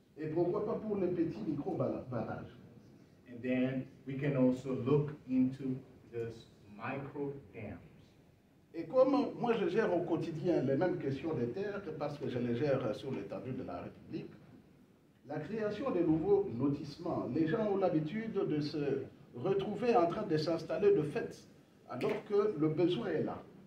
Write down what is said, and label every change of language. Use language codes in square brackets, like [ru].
[fr] Et pourquoi pas pour les petits micro-barrages? [en] And then we can also look into this micro dams. [fr] Et comme moi je gère au quotidien les mêmes questions des terres, parce que je les gère sur l'étendue de la République, la création de nouveaux lotissements, les gens ont l'habitude de se retrouver en train de s'installer de fait, alors que le besoin est là.